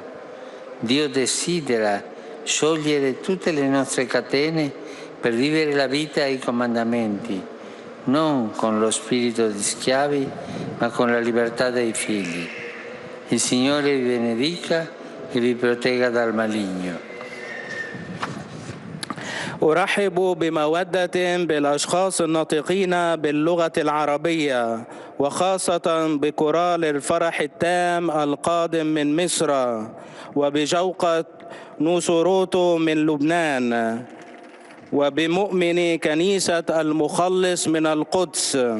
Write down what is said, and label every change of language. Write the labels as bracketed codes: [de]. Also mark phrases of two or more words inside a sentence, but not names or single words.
[it] Dio desidera sciogliere tutte le nostre catene per vivere la vita ai comandamenti, non con lo spirito di schiavi, ma con la libertà dei figli. Il Signore vi benedica e vi protegga dal maligno. [ar] أرحب بمودة بالأشخاص الناطقين باللغة العربية، وخاصة بكورال الفرح التام القادم من مصر، وبجوقة نوسوروتو من لبنان، وبمؤمني كنيسة المخلص من القدس.